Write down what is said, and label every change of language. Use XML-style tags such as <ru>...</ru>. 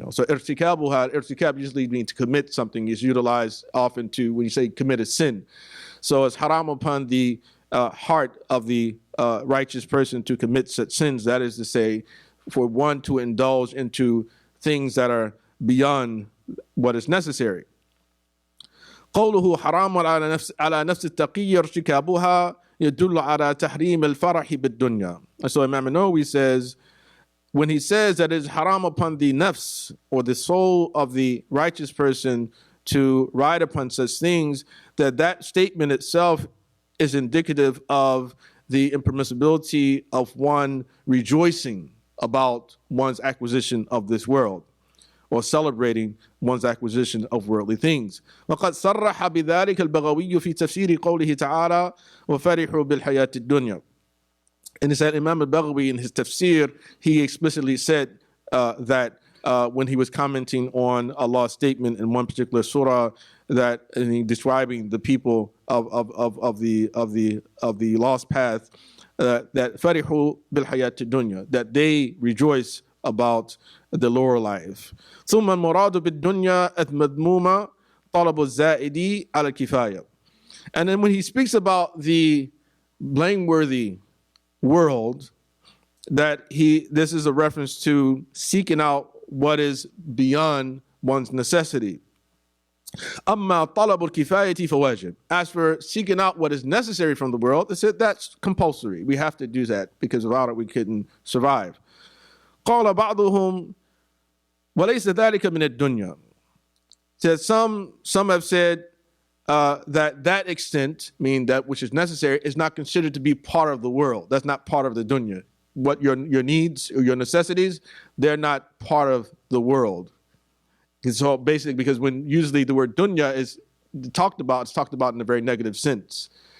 <en>So irtikab usually means to commit something, is utilized often to, when you say commit a sin. So it's haram upon the heart of the righteous person to commit such sins. That is to say, for one to indulge into things that are beyond what is necessary.</en> <ar>قوله حرام على نفس التقي ارتكابها يدل على تحريم الفرح بالدنيا.</ar> <en>And so Imam Nawawi says, when he says that it is haram upon the nafs, or the soul of the righteous person, to ride upon such things, that statement itself is indicative of the impermissibility of one rejoicing about one's acquisition of this world, or celebrating one's acquisition of worldly things.</en> <ar>وقد صرح بذلك البغوي في تفسير قوله تعالى وفرحوا بالحياة الدنيا.</ar> <en>And he said, Imam al-Baghawi in his tafsir, he explicitly said that when he was commenting on Allah's statement in one particular surah, that in describing the people of the lost path, that</en> <ar>farihu bil hayat dunya,</ar> <en>that they rejoice about the lower life.</en> <ar>ثم المراد بالدنيا المذمومة طلب الزائد على الكفاية.</ar> <en>And then when he speaks about the blameworthy world, this is a reference to seeking out what is beyond one's necessity.</en> <ar>أما طلب الكفاية فواجب.</ar> <en>As for seeking out what is necessary from the world, that's compulsory. We have to do that, because without it we couldn't survive.</en> <ar>قال بعضهم وليس ذلك من الدنيا.</ar> <en>Said some have said that extent, meaning that which is necessary, is not considered to be part of the world. That's not part of the dunya. What your needs or your necessities, they're not part of the world. So basically, because when usually the word dunya is talked about, it's talked about in a very negative sense.</en>